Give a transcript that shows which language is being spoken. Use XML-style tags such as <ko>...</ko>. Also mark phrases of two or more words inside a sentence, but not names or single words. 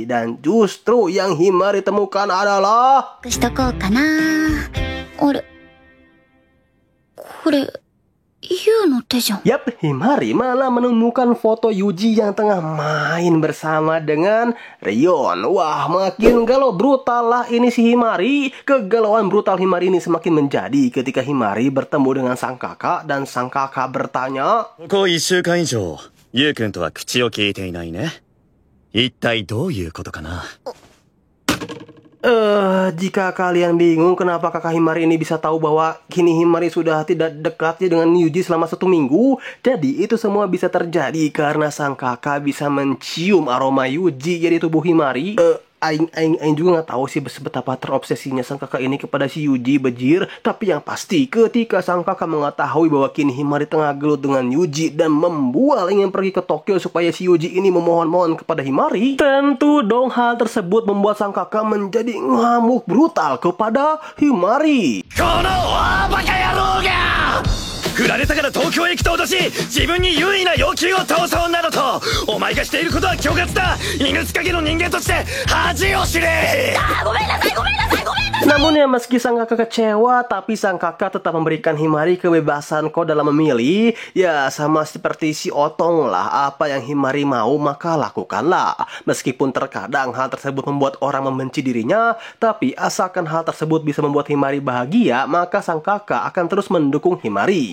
<id>Dan justru yang Himari temukan adalah Yap, Himari malah menemukan foto Yuji yang tengah main bersama dengan Rion. Wah, makin galau brutal lah ini si Himari. Kegalauan brutal Himari ini semakin menjadi ketika Himari bertemu dengan sang kakak dan sang kakak bertanya,</id> <ja>ここ1週間以上ゆうくんとは口を聞いていないね。一体どういうことかな。</ja> <id>jika kalian bingung kenapa kakak Himari ini bisa tahu bahwa kini Himari sudah tidak dekatnya dengan Yuji selama 1 minggu, jadi itu semua bisa terjadi karena sang kakak bisa mencium aroma Yuji di tubuh Himari. Aing juga nggak tahu sih betapa terobsesinya sang kakak ini kepada si Yuji bejir. Tapi yang pasti ketika sang kakak mengetahui bahwa kini Himari tengah gelut dengan Yuji dan membual ingin pergi ke Tokyo supaya si Yuji ini memohon-mohon kepada Himari, tentu dong hal tersebut membuat sang kakak menjadi ngamuk brutal kepada Himari.</id> <ja>この大バカ野郎が振られたから東京へ行くと脅し、自分に優位な要求を通そうなどと、お前がしていることは虚渇だ。犬塚家の人間として恥を知れ。ごめんなさいごめんなさいごめんなさい。</ja> <id>Namun ya meski sang kakak kecewa, tapi sang kakak tetap memberikan Himari kebebasan kok dalam memilih. Ya sama seperti si Otong lah, apa yang Himari mau maka lakukanlah. Meskipun terkadang hal tersebut membuat orang membenci dirinya, tapi asalkan hal tersebut bisa membuat Himari bahagia, maka sang kakak akan terus mendukung Himari.</id>